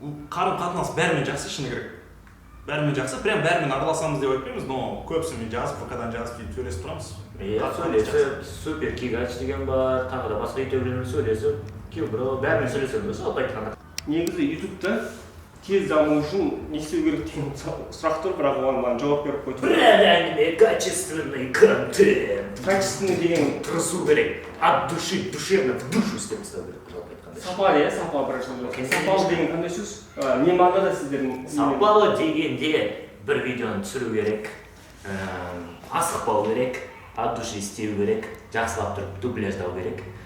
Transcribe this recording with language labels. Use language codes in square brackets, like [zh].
[kk] Қарым-қатынас бәрімен жақсы шыны керек. Бәрімен жақсы, прям бәрімен араласамыз деп айтпаймыз, [ru] но [kk] көбісімен жазып, ВК-дан жазып сөйтіп сөйлесіп тұрамыз. Сөйлесіп, супер кигач деген бар, тағы да басқа ютуберлермен сөйлесіп, Кюбро, бәрімен сөйлесеміз, жалпы айтқанда. Негізі ютубта тез даму үшін не істеу керек деген сұрақ тұр, бірақ оған маған жауап беріп қойды. [ru] Правильный, качественный контент. Качественный [kk] деген тырысу керек, [ru] от души, душевно в душу [kk] істеп тастау керек, жалпы айтқанда. Сапалы, иә, сапалы бірінші. Сапалы деген қандай сөз? Не мағынада сіздердің? Сапалы дегенде бір видеоны түсіру керек, асықпау керек, [ru] от души [kk] істеу керек, жақсылап тұрып дубляждау керек.